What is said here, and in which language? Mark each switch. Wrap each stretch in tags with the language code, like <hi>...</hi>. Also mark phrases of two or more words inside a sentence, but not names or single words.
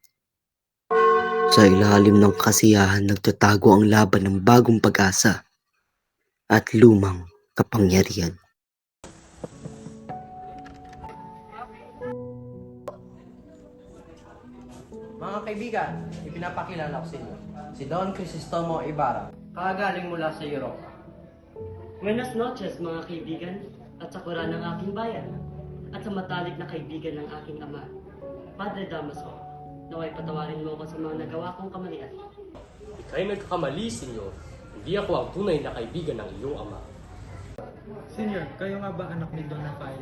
<tl>Sa ilalim ng kasiyahan nagtatago ang laban ng bagong pag-asa at lumang kapangyarihan. Mga kaibigan, ipinapakilala ko sa inyo, si Don Crisostomo Ibarra, kagaling mula sa Europa.</tl> <es>Buenas noches</es> <tl>mga kaibigan at sakura ng aking bayan at sa matalik na kaibigan ng aking ama, Padre Damaso. Naway patawarin mo ako sa mga nagawa kong kamalian. Ika'y nagkakamali, senyor. Hindi ako ang tunay na kaibigan ng iyong ama. Senyor, kayo nga ba anak ni Don Rafael?</tl>